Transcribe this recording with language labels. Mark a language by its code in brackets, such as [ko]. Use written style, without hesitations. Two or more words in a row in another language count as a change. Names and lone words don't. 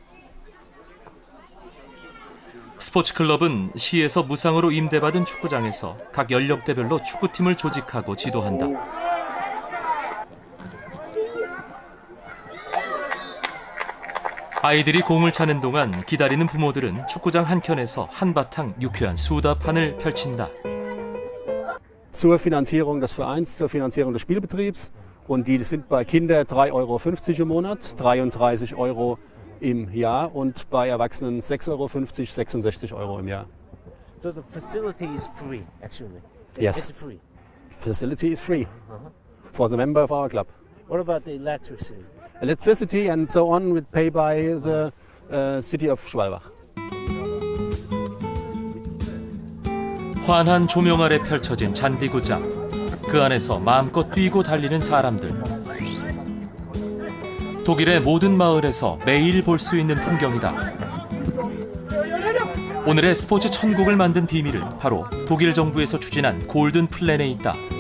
[ko] 스포츠 클럽은 시에서 무상으로 임대받은 축구장에서 각 연령대별로 축구팀을 조직하고 지도한다. 아이들이 공을 차는 동안 기다리는 부모들은 축구장 한켠에서 한바탕 유쾌한 수다판을 펼친다. [de] Zur Finanzierung des Vereins, zur Finanzierung des Spielbetriebs. Und die sind bei Kindern 3,50 € im Monat, 33 € im Jahr und bei Erwachsenen 6,50 €, 66 € im Jahr. [en] So the facility is free, actually. Yes. It's free. Facility is free for the member of our club. What about the electricity? Electricity and so on would pay by the city of Schwalbach. [ko] 환한 조명 아래 펼쳐진 잔디구장. 그 안에서 마음껏 뛰고 달리는 사람들. 독일의 모든 마을에서 매일 볼 수 있는 풍경이다. 오늘의 스포츠 천국을 만든 비밀은 바로 독일 정부에서 추진한 골든 플랜에 있다.